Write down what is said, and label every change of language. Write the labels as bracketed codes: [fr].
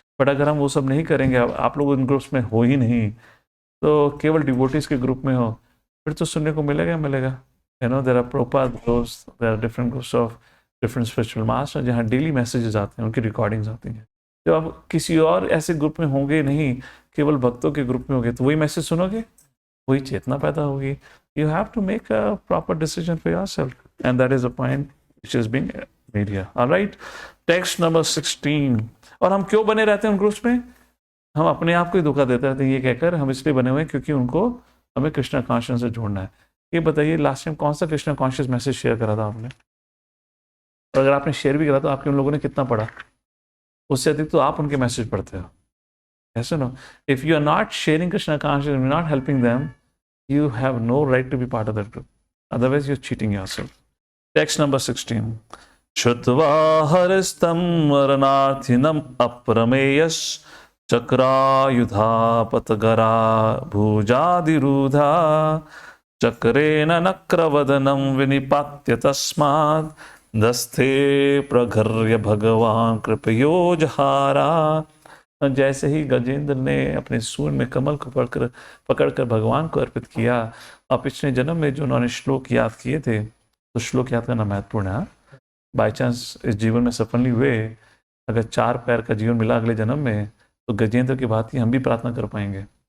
[hi] But अगर हम वो सब नहीं करेंगे, आप लोग उन ग्रुप्स में हो ही नहीं, तो केवल डिवोटीज के ग्रुप में हो, फिर तो सुनने को मिलेगा। [en] there are Prabhupada groups, there are different groups of different spiritual masters [hi] जहाँ डेली मैसेजेस आते हैं, उनकी रिकॉर्डिंग्स आती हैं। जब आप किसी और ऐसे ग्रुप में होंगे नहीं, केवल भक्तों के ग्रुप में होंगे, तो वही मैसेज सुनोगे, वही चेतना पैदा होगी। [en] You have to make a proper decision for yourself, and that is a point which is being made here. All right, text number 16। [hi] और हम क्यों बने रहते हैं उन ग्रुप्स में? हम अपने आप को ही धोखा देते रहते हैं ये कहकर हम इसलिए बने हुए हैं क्योंकि उनको हमें कृष्ण कॉन्शियस से जोड़ना है। ये बताइए लास्ट टाइम कौन सा कृष्णा कॉन्शियस मैसेज शेयर करा था आपने? और अगर आपने शेयर भी करा तो आपके उन लोगों ने कितना पढ़ा? उससे अधिक तो आप उनके मैसेज पढ़ते हो। [en] Yes or no? If you are not sharing Krishna consciousness, you're not helping them, you have no right to be part of that group. Otherwise, you're cheating yourself. Text number 16. [sa] Shutva haristam varanarthinam aprameyas chakrayudha patagara bhujadirudha chakrena nakravadanam vinipatya tasmad दस्थे प्रघर्य भगवान कृपयो जहारा। [hi] जैसे ही गजेंद्र ने अपने सूंड में कमल को पकड़कर भगवान को अर्पित किया, और पिछले जन्म में जो उन्होंने श्लोक याद किए थे, तो श्लोक याद करना महत्वपूर्ण है। बाई चांस इस जीवन में सफल नहीं हुए, अगर 4 पैर का जीवन मिला अगले जन्म में, तो गजेंद्र की भांति हम भी प्रार्थना कर पाएंगे।